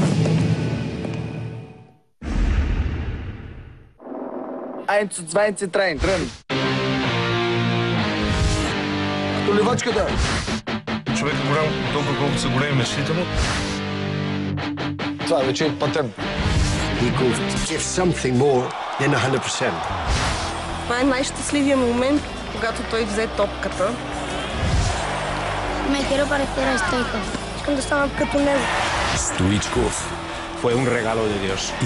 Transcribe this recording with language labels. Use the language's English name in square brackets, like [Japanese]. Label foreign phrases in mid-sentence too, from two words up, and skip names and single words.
[German] Eins zu 2 zu 3, drin. [Bulgarian] Доливачката! Човек е голям, толкова колко са големи мечтите му. Това вече е патент. [English] He could give something more than 100%. [Bulgarian] Това е най-щастливия момент, когато той взе топката. [Spanish] Me quiero parecer a Stoikov. [Bulgarian] Искам да стана като него. [Spanish] Стоичков. Fue un regalo de Dios.